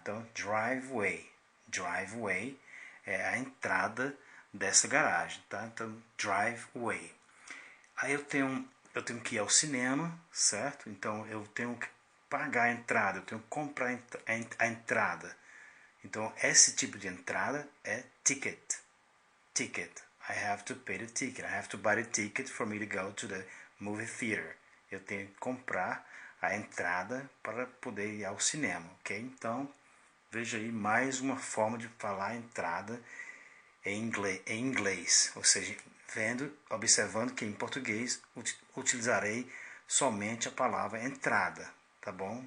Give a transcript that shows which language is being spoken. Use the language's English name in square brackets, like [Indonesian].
[Portuguese] Então, driveway. Driveway é a entrada dessa garagem, tá? Então, driveway. Aí eu tenho que ir ao cinema, certo? Então eu tenho que pagar a entrada, eu tenho que comprar a entrada. Então esse tipo de entrada é ticket. [English] Ticket. I have to pay the ticket. I have to buy the ticket for me to go to the movie theater. [Portuguese] Eu tenho que comprar a entrada para poder ir ao cinema, ok? Então veja aí mais uma forma de falar entrada em inglês, ou seja, observando que em português utilizarei somente a palavra entrada, tá bom?